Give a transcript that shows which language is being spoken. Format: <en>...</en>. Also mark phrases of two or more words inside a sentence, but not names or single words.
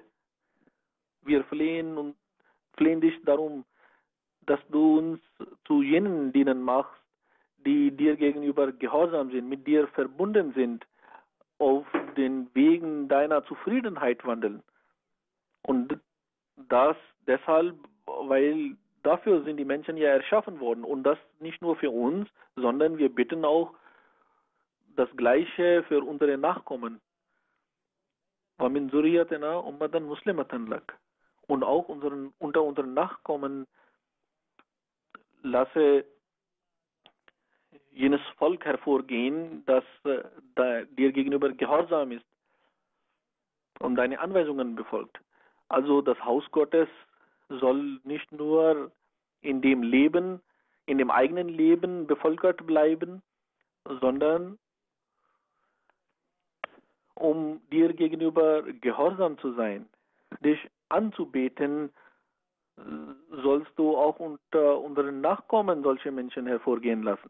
<de>Wir flehen dich darum, dass du uns zu jenen Dienern machst, die dir gegenüber gehorsam sind, mit dir verbunden sind, auf den Wegen deiner Zufriedenheit wandeln. Und das deshalb, weil dafür sind die Menschen ja erschaffen worden. Und das nicht nur für uns, sondern wir bitten auch das Gleiche für unsere Nachkommen.</de> <ar>وَمِنْ ذُرِّيَّتِنَا أُمَّةً مُسْلِمَةً لَكَ.</ar> <de>Und auch unter unseren Nachkommen lasse jenes Volk hervorgehen, das dir gegenüber gehorsam ist und deine Anweisungen befolgt. Also das Haus Gottes soll nicht nur in dem eigenen Leben bevölkert bleiben, sondern um dir gegenüber gehorsam zu sein, dich anzubeten, sollst du auch unter unseren Nachkommen solche Menschen hervorgehen lassen.</de>